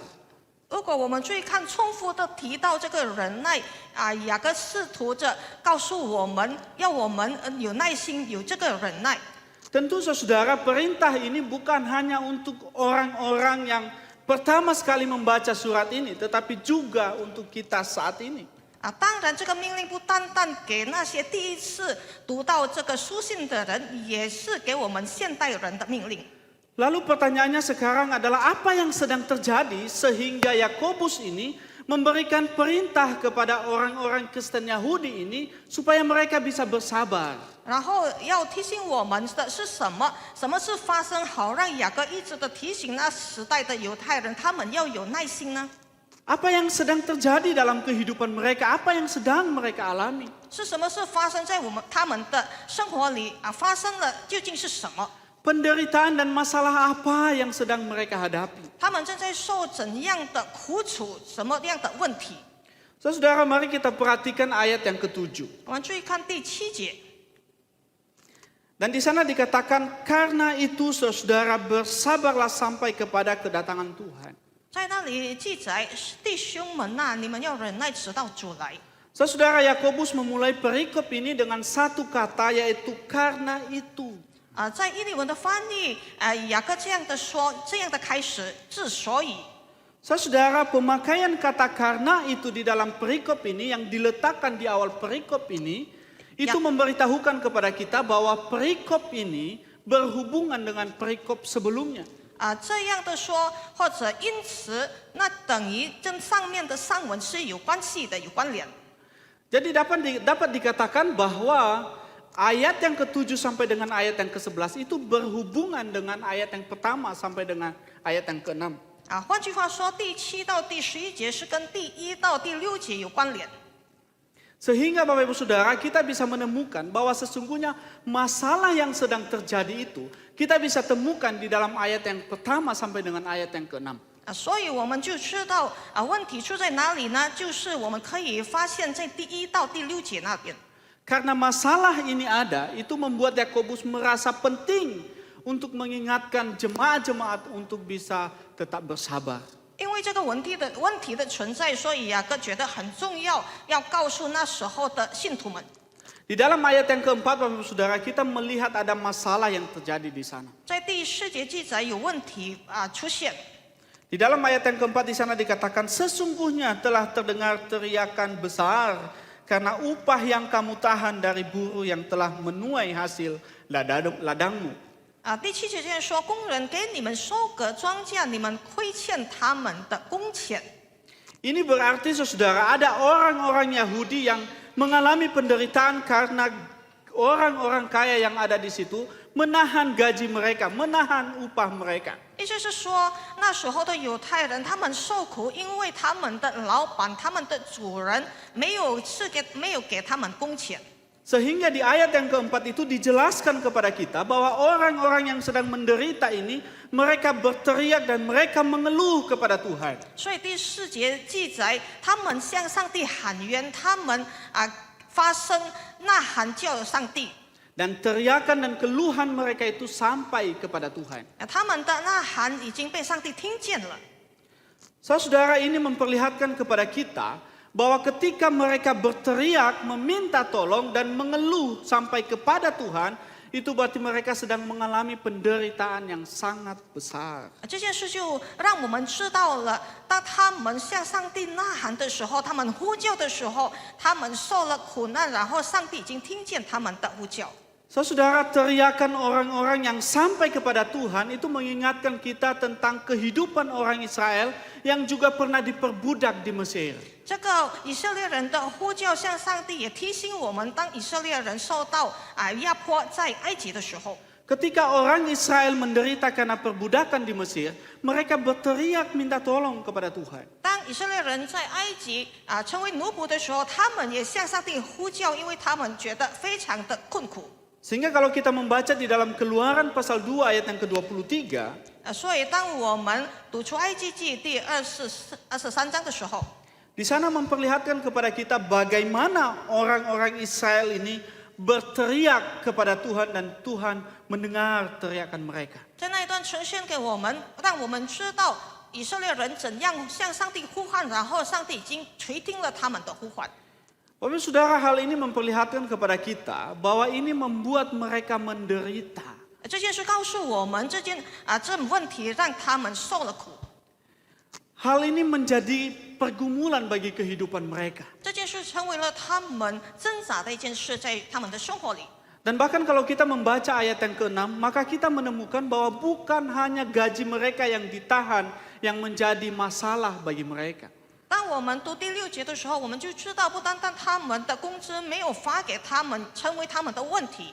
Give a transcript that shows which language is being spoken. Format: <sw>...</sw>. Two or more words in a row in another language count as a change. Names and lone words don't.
<zh>如果我们注意看重复的提到这个忍耐雅各试图着告诉我们，要我们有耐心，有这个忍耐。</zh> <id>Tentu saudara perintah ini bukan hanya untuk orang-orang yang pertama sekali membaca surat ini, tetapi juga untuk kita saat ini.</id> <zh>当然这个命令不单单给那些第一次读到这个书信的人，也是给我们现代人的命令。</zh> <id>Lalu pertanyaannya sekarang adalah apa yang sedang terjadi sehingga Yakobus ini memberikan perintah kepada orang-orang Kristen Yahudi ini supaya mereka bisa bersabar.</id> <zh>然后要提醒我们的是什么？什么事发生，好让雅各一直的提醒那时代的犹太人，他们要有耐心呢？</zh> <id>Apa yang sedang terjadi dalam kehidupan mereka? Apa yang sedang mereka alami?</id> <zh>是什么事发生在他们的生活里发生了究竟是什么？</zh> <id>Penderitaan dan masalah apa yang sedang mereka hadapi?</id> <zh>他们正在受怎样的苦楚，什么样的问题？</zh> <id>Saudara, mari kita perhatikan ayat yang ke-7.</id> <zh>我们注意看第7节。</zh> <id>Dan di sana dikatakan karena itu saudara bersabarlah sampai kepada kedatangan Tuhan.</id> <zh>在那里记载，弟兄们呐、你们要忍耐，直到主来。</zh> <id>Saudara, Yakobus memulai perikop ini dengan satu kata yaitu karena itu.</id> <zh>在伊利文的翻译，雅各这样的说，这样的开始，之所以。</zh> <id>Saudara, pemakaian kata karena itu di dalam perikop ini yang diletakkan di awal perikop ini itu memberitahukan kepada kita bahwa perikop ini berhubungan dengan perikop sebelumnya.</id> <zh>这样的说，或者因此，那等于跟上面的上文是有关系的，有关联。</zh> <id>Jadi dapat dikatakan bahwa ayat yang ke-7 sampai dengan ayat yang ke-11 itu berhubungan dengan ayat yang pertama sampai dengan ayat yang ke-6.</id> <zh>换句话说，第7到第11节是跟第1到第6节有关联。</zh> <id>Sehingga Bapak Ibu Saudara kita bisa menemukan bahwa sesungguhnya masalah yang sedang terjadi itu kita bisa temukan di dalam ayat yang pertama sampai dengan ayat yang ke-6.</id> <zh>所以我们就知道问题出在哪里呢？就是我们可以发现在第1到第6节那边。</zh> <id>Karena masalah ini ada, itu membuat Yakobus merasa penting untuk mengingatkan jemaat-jemaat untuk bisa tetap bersabar.</id> <zh>因为这个问题的存在，所以雅各觉得很重要，要告诉那时候的信徒们。</zh> <id>Di dalam ayat yang keempat, Bapak Ibu Saudara, kita melihat ada masalah yang terjadi di sana.</id> <zh>在第4节记载有问题出现。</zh> <id>Di dalam ayat yang keempat di sana dikatakan, sesungguhnya telah terdengar teriakan besar karena upah yang kamu tahan dari buruh yang telah menuai hasil ladangmu.</id> <zh>第7节这样说，工人给你们收割庄稼，你们亏欠他们的工钱。</zh> <id>Ini berarti saudara ada orang-orang Yahudi yang mengalami penderitaan karena orang-orang kaya yang ada di situ menahan gaji mereka, menahan upah mereka.</id> <zh>意思是说，那时候的犹太人他们受苦，因为他们的老板、他们的主人没有给他们工钱。</zh> <id>Sehingga di ayat yang keempat itu dijelaskan kepada kita bahwa orang-orang yang sedang menderita ini mereka berteriak dan mereka mengeluh kepada Tuhan.</id> <zh>所以第4节记载，他们向上帝喊冤，他们发声呐喊叫上帝。</zh> <id>Dan teriakan dan keluhan mereka itu sampai kepada Tuhan.</id> <zh>他们的呐喊已经被上帝听见了。</zh> <id>Saudara, ini memperlihatkan kepada kita bahwa ketika mereka berteriak, meminta tolong dan mengeluh sampai kepada Tuhan, itu berarti mereka sedang mengalami penderitaan yang sangat besar.</id> <zh>这件事就让我们知道了，当他们向上帝呐喊的时候，他们呼叫的时候，他们受了苦难，然后上帝已经听见他们的呼叫。</zh> <id>Saudara, teriakan orang-orang yang sampai kepada Tuhan itu mengingatkan kita tentang kehidupan orang Israel yang juga pernah diperbudak di Mesir.</id> <zh>这个以色列人的呼叫向上帝，也提醒我们，当以色列人受到压迫在埃及的时候，</zh> <id>Ketika orang Israel menderita karena perbudakan di Mesir, mereka berteriak minta tolong kepada Tuhan.</id> <zh>当以色列人在埃及成为奴仆的时候，他们也向上帝呼叫，因为他们觉得非常的困苦。</zh> <id>Sehingga kalau kita membaca di dalam Keluaran pasal 2 ayat yang ke-23,</id> <zh>所以当我们读出埃及记第23章的时候，</zh> <id>di sana memperlihatkan kepada kita bagaimana orang-orang Israel ini berteriak kepada Tuhan dan Tuhan mendengar teriakan mereka.</id> <zh>在那一段呈现给我们，让我们知道以色列人怎样向上帝呼唤，然后上帝已经垂听了他们的呼唤。</zh> <id>Bapak Saudara, hal ini memperlihatkan kepada kita bahwa ini membuat mereka menderita.</id> <zh>这件事告诉我们，这问题让他们受了苦。</zh> <id>Hal ini menjadi pergumulan bagi kehidupan mereka.</id> <zh>这件事成为了他们挣扎的一件事，在他们的生活里。</zh> <id>Dan bahkan kalau kita membaca ayat yang ke-6, maka kita menemukan bahwa bukan hanya gaji mereka yang ditahan yang menjadi masalah bagi mereka.</id> <zh>当我们读第6节的时候，我们就知道，不单单他们的工资没有发给他们，成为他们的问题。</zh>